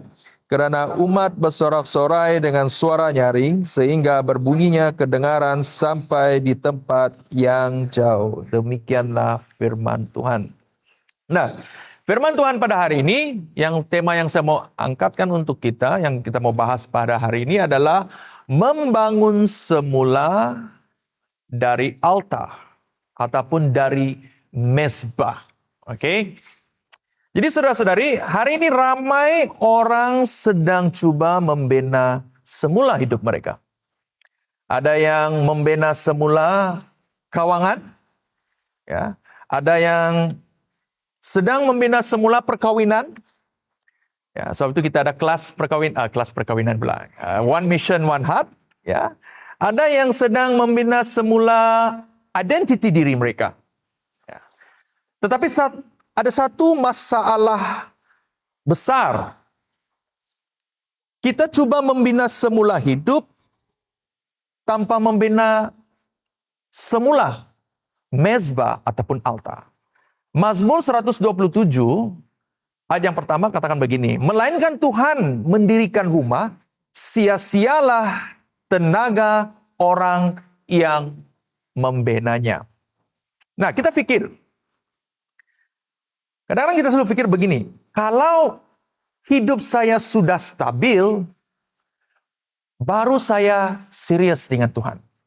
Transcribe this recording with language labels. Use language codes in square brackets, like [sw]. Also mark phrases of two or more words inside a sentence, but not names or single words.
[ms] Kerana umat bersorak-sorai dengan suara nyaring sehingga berbunyinya kedengaran sampai di tempat yang jauh. Demikianlah firman Tuhan. Nah, firman Tuhan pada hari ini, tema yang [id] saya mau angkatkan [ms] untuk kita, yang kita mau bahas pada hari ini adalah membangun semula dari altar ataupun dari mezbah. Oke? Jadi saudara-saudari, hari ini ramai orang sedang cuba membina semula hidup mereka. Ada yang membina semula kawangan, ya. Ada yang sedang membina semula perkawinan. Ya, sebab itu kita ada kelas perkawinan pula. [en] One mission, one heart. [ms] Ya. Ada yang sedang membina semula identiti diri mereka. Ya. Tetapi ada satu masalah besar. Kita cuba membina semula hidup tanpa membina semula mezbah ataupun altar. Mazmur 127 ayat yang pertama katakan begini, melainkan Tuhan mendirikan rumah, sia-sialah tenaga orang yang membinanya. Nah, kita pikir, kadang-kadang kita selalu pikir begini, kalau hidup saya sudah stabil, baru saya serius dengan Tuhan.